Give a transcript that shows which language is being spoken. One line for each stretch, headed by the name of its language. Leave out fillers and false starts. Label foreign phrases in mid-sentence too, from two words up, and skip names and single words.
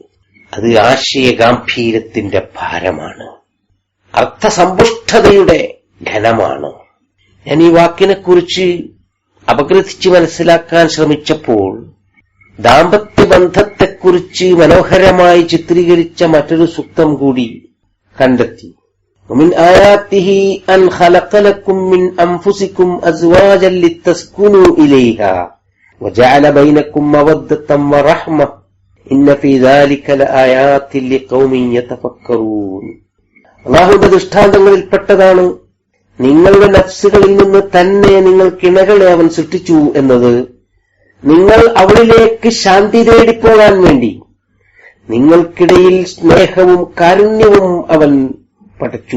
Malayalam: അത് ആശയ ഗാംഭീര്യത്തിന്റെ ഭാരമാണ്, അർത്ഥസമ്പുഷ്ടതയുടെ ഘനമാണ്. ഞാൻ ഈ വാക്കിനെക്കുറിച്ച് അപഗ്രഥിച്ച് മനസ്സിലാക്കാൻ ശ്രമിച്ചപ്പോൾ ദാമ്പത്യബന്ധത്തെക്കുറിച്ച് മനോഹരമായി ചിത്രീകരിച്ച മറ്റൊരു സൂക്തം കൂടി കണ്ടെത്തി.
Arabic: ومن آياته أن خلق لكم من أنفسكم أزواجا لتسكنوا إليها وجعل بينكم مودة ورحمة إن في ذلك لآيات لقوم يتفكرون.
Malayalam: അല്ലാഹുവിന്റെ ദൃഷ്ടാന്തങ്ങളിൽപ്പെട്ടതാണ് നിങ്ങളുടെ നഫ്സുകളിൽ നിന്ന് തന്നെ നിങ്ങൾ കിണകളെ അവൻ സൃഷ്ടിച്ചു എന്നത്. നിങ്ങൾ അവളിലേക്ക് ശാന്തി തേടിപ്പോകാൻ വേണ്ടി നിങ്ങൾക്കിടയിൽ സ്നേഹവും കാരുണ്യവും അവൻ പഠിച്ചു.